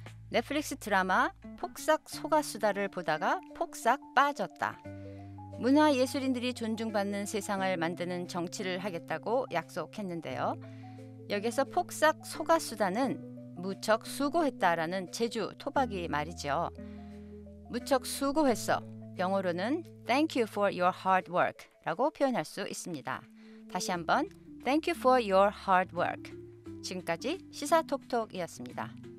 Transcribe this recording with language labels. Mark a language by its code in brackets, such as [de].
[ko] 넷플릭스 드라마 폭삭 속았수다를 보다가 폭삭 빠졌다. 문화예술인들이 존중받는 세상을 만드는 정치를 하겠다고 약속했는데요. 여기서 폭삭 속았수다는 무척 수고했다라는 제주 토박이 말이죠. 무척 수고했어. 영어로는 [en] Thank you for your hard work [ko] 라고 표현할 수 있습니다. 다시 한번 [en] Thank you for your hard work. [ko] 지금까지 시사톡톡이었습니다.